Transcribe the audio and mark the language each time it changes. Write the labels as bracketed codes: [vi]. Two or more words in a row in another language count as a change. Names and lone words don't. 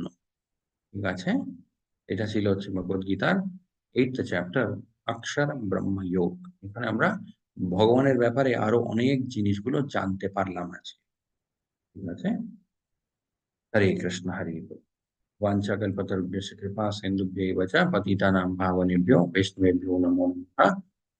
[bn] ঠিক আছে? এটা ছিল হচ্ছে ভগবদ গীতার 8th চ্যাপ্টার অক্ষর ব্রহ্ম যোগ। এখানে আমরা ভগবানের ব্যাপারে আরো অনেক জিনিসগুলো জানতে পারলাম আজকে। ঠিক আছে? হরে কৃষ্ণ, হরে বল। [sa] वाञ्छाकल्पतरुभ्यश्च कृपा सिन्धुभ्यैव च पतितानां पावनेभ्यो वैष्णवेभ्यो नमो नमः।